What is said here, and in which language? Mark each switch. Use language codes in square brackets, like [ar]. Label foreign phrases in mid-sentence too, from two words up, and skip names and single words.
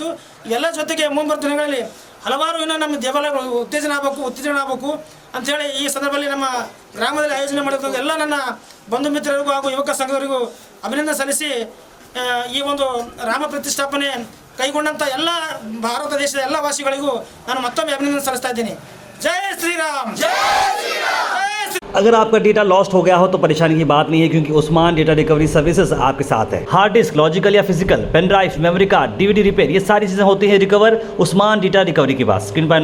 [kn] ಎಲ್ಲ ಜೊತೆಗೆ ಮುಂಬರುವ ದಿನಗಳಲ್ಲಿ ಹಲವಾರು ಇನ್ನೂ ನಮ್ಮ ದೇವಾಲಯಗಳು ಉತ್ತೇಜನ ಆಗಬೇಕು ಅಂಥೇಳಿ ಈ ಸಂದರ್ಭದಲ್ಲಿ ನಮ್ಮ ಗ್ರಾಮದಲ್ಲಿ ಆಯೋಜನೆ ಮಾಡಿದ ಎಲ್ಲ ನನ್ನ ಬಂಧು ಮಿತ್ರರಿಗೂ ಹಾಗೂ ಯುವಕ ಸಂಘದವರಿಗೂ ಅಭಿನಂದನೆ ಸಲ್ಲಿಸಿ ಈ ಒಂದು ರಾಮ ಪ್ರತಿಷ್ಠಾಪನೆ ಕೈಗೊಂಡಂಥ ಎಲ್ಲ ಭಾರತ ದೇಶದ ಎಲ್ಲ ವಾಸಿಗಳಿಗೂ ನಾನು ಮತ್ತೊಮ್ಮೆ ಅಭಿನಂದನೆ ಸಲ್ಲಿಸ್ತಾ ಇದ್ದೀನಿ. [hi] जय श्री राम, जय श्री राम। अगर आपका [en] data lost [hi] हो गया हो तो परेशानी की बात नहीं है, क्योंकि उस्मान डेटा रिकवरी सर्विसेज आपके साथ है। [en] hard disk, logical [hi] या [en] physical, pen drive, memory card, DVD repair, [hi] ये सारी चीजें होती हैं रिकवर उस्मान डेटा रिकवरी के पास। स्क्रीन पर